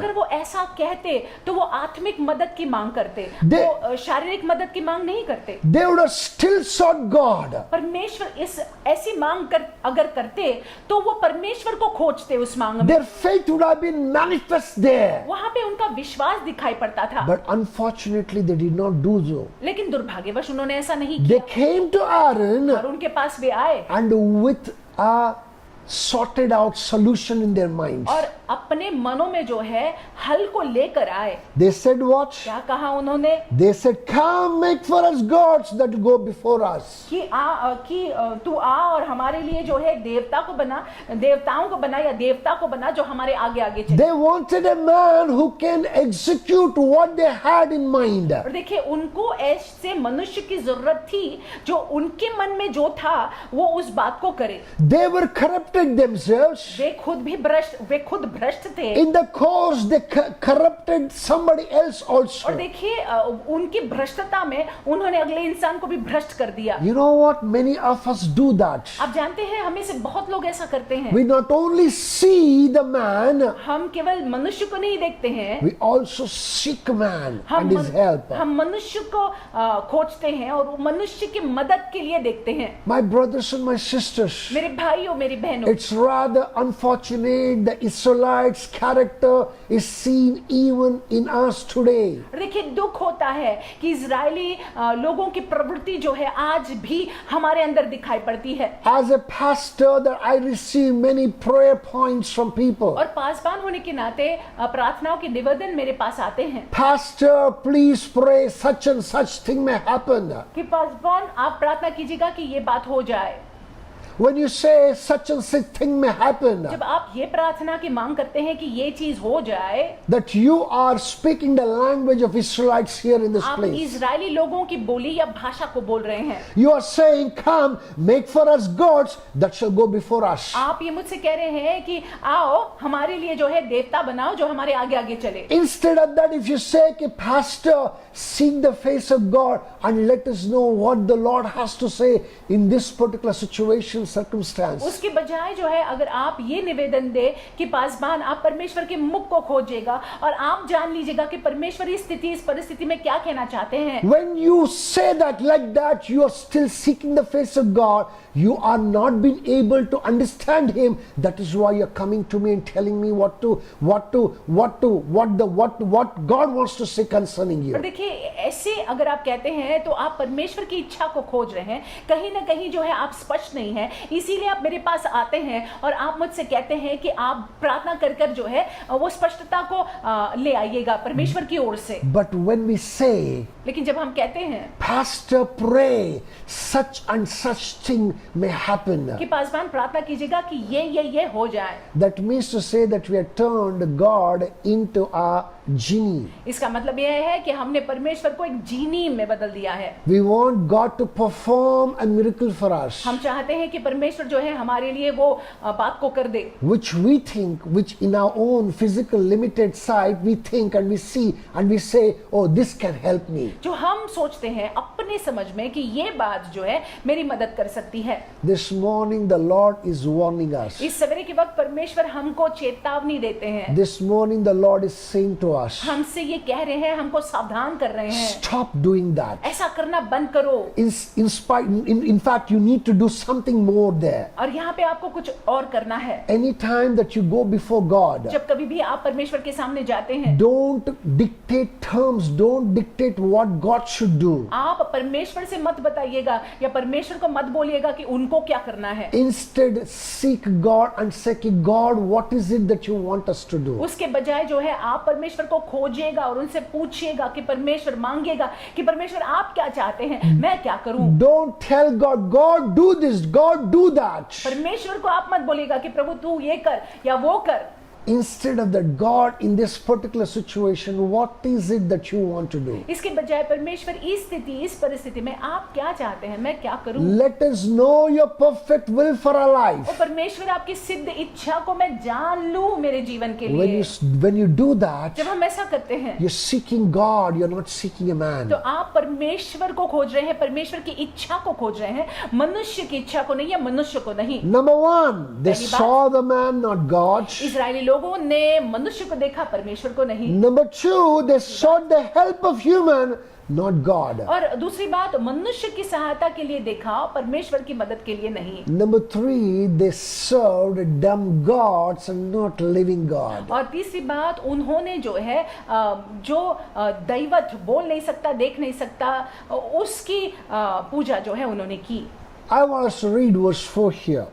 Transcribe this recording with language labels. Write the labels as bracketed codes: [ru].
[hi] अगर वो ऐसा कहते तो वो आत्मिक मदद की मांग करते, वो शारीरिक मदद की मांग नहीं करते। [en] They would have still sought God. [hi] परमेश्वर इस ऐसी मांग अगर करते तो वो परमेश्वर को खोजते उस मांग में। [en] Their faith would have been manifest there. [hi] वहाँ पे उनका विश्वास दिखाई पड़ता था। [en] But unfortunately, they did not do so. [hi] लेकिन दुर्भाग्यवश उन्होंने ऐसा नहीं [en] They [hi] किया। [en] came to Aaron [hi] हारून के पास वे आए [en] and with a sorted out solution in their minds. [hi] और अपने मनों में जो है हल को लेकर आए। [en] They said what? [hi] क्या कहा उन्होंने? [en] They said, come make for us gods that go before us. [hi] कि तू आ और हमारे लिए जो है देवताओं को बना या देवता को बना जो हमारे आगे आगे चले। [en] They wanted a man who can execute what they had in mind. [hi] और देखिए, उनको ऐसे मनुष्य की जरूरत थी जो उनके मन में जो था वो उस बात को करे। [en] They were corrupted themselves. [hi] वे खुद भ्रष्ट थे। [en] In the course, they corrupted somebody else [hi] और [en] also. [hi] देखिए, उनकी भ्रष्टता में उन्होंने अगले इंसान को भी भ्रष्ट कर दिया। [en] You know what? Many of us do that. [hi] आप जानते हैं, हमें से बहुत लोग ऐसा करते हैं। [en] We not only see the man, [hi] हम केवल मनुष्य को नहीं देखते हैं, [en] we also seek man and his help. [hi] हम मनुष्य को खोजते हैं और मनुष्य की मदद के लिए देखते हैं। [en] My brothers and my sisters, [hi] मेरे भाइयों, मेरी बहनों, [en] it's rather unfortunate the Israelites' character is seen even in us today. [hi] देखिए, दुख होता है कि इजरायली लोगों की प्रवृत्ति जो है आज भी हमारे अंदर दिखाई पड़ती है। [en] As a pastor, that I receive many prayer points from people. [hi] और पासवान होने के नाते प्रार्थनाओं के निवेदन मेरे पास आते हैं। [en] Pastor, please pray such and such thing may happen. [hi] कि पासवान, आप प्रार्थना कीजिएगा कि ये बात हो जाए। [en] When you say such and such thing may happen, [hi] जब आप ये प्रार्थना की मांग करते हैं कि ये चीज हो जाए, [en] that you are speaking the language of Israelites here in this [hi] आप [en] place. [hi] इजरायली लोगों की बोली या भाषा को बोल रहे हैं। [en] You are saying, come, make for us gods that shall go before us. [hi] आप ये मुझसे कह रहे हैं कि आओ हमारे लिए जो है देवता बनाओ जो हमारे आगे आगे चले। [en] Instead of that, if you say, Pastor, seek the face of God and let us know what the Lord has to say in this particular situation, circumstance. [hi] उसके बजाय जो है, अगर आप ये निवेदन दे कि पासवान, आप परमेश्वर के मुख को खोजिएगा और आप जान लीजिएगा कि परमेश्वर इस परिस्थिति में क्या कहना चाहते हैं। [en] When you say that like that, you are still seeking the face of God. You are not being able to understand Him. That is why you are coming to me and telling me what God wants to say concerning you. [hi] और देखिए, ऐसे अगर आप कहते हैं तो आप परमेश्वर की इच्छा को खोज रहे हैं। कहीं ना कहीं जो है आप स्पष्ट नहीं है, इसीलिए आप मेरे पास आते हैं और आप मुझसे कहते हैं कि आप प्रार्थना कर कर जो है वो स्पष्टता को ले आइएगा परमेश्वर की ओर से। [en] But when we say, [hi] लेकिन जब हम कहते हैं, [en] Pastor, pray such and such thing may happen, [hi] कि पासवान प्रार्थना कीजिएगा कि ये हो जाए, [en] that means to say that we have turned God into a genie. [hi] इसका मतलब यह है कि हमने परमेश्वर को एक जीनी में बदल दिया है। [en] We want God to perform a miracle for us, [hi] हम चाहते हैं कि परमेश्वर जो है हमारे लिए वो बात को कर दे, [en] which we think, which in our own physical limited sight we think and we see and we say, oh, this can help me. [hi] जो हम सोचते हैं अपने समझ में कि ये बात जो है मेरी मदद कर सकती है। [en] This morning the Lord is warning us. [hi] इस सवेरे के वक्त परमेश्वर हमको चेतावनी देते हैं। [en] This morning the Lord is saying to us, [hi] हमसे ये कह रहे हैं, हमको सावधान कर रहे हैं, [en] stop doing that. [hi] ऐसा करना बंद करो। [en] In fact, you need to do something more there. [hi] और यहाँ पे आपको कुछ और करना है। [en] Anytime that you go before God, [hi] जब कभी भी आप परमेश्वर के सामने जाते हैं, [en] don't dictate terms, don't dictate what God should do. [hi] आप परमेश्वर से मत बताइएगा या परमेश्वर को मत बोलिएगा कि उनको क्या करना है। [en] Instead, seek God and say, God, what is it that you want us to do? [hi] उसके बजाय जो है आप परमेश्वर को खोजिएगा और उनसे पूछिएगा कि परमेश्वर, मांगिएगा कि परमेश्वर आप क्या चाहते हैं, मैं क्या करूं। [en] Don't tell God, God do this, God do that. [hi] परमेश्वर को आप मत बोलिएगा कि प्रभु तू ये कर या वो कर। [en] Instead of that, God, in this particular situation, what is it that you want to do? [hi] इसके बजाय परमेश्वर इस स्थिति, इस परिस्थिति में आप क्या चाहते हैं, मैं क्या करूं। [en] Let us know your perfect will for our life. [hi] और परमेश्वर आपकी सिद्ध इच्छा को मैं जान लूं मेरे जीवन के लिए। [en] When you do that, [hi] जब हम ऐसा करते हैं, [en] you're seeking God, you're not seeking a man. [hi] तो आप परमेश्वर को खोज रहे हैं, परमेश्वर की इच्छा को खोज रहे हैं, मनुष्य की इच्छा को नहीं या मनुष्य को नहीं। [en] Number one, they saw the man, not God. [hi] Israeli लोगों ने मनुष्य को देखा, परमेश्वर को नहीं। [en] Number two, they sought the help of human, not God. [hi] और दूसरी बात, मनुष्य की सहायता के लिए देखा, परमेश्वर की मदद के लिए नहीं। [en] Number three, they served dumb gods and not living God. [hi] और तीसरी बात, उन्होंने जो है जो दैवत बोल नहीं सकता, देख नहीं सकता, उसकी पूजा जो है उन्होंने की। [en] I want us to read verse 4 here.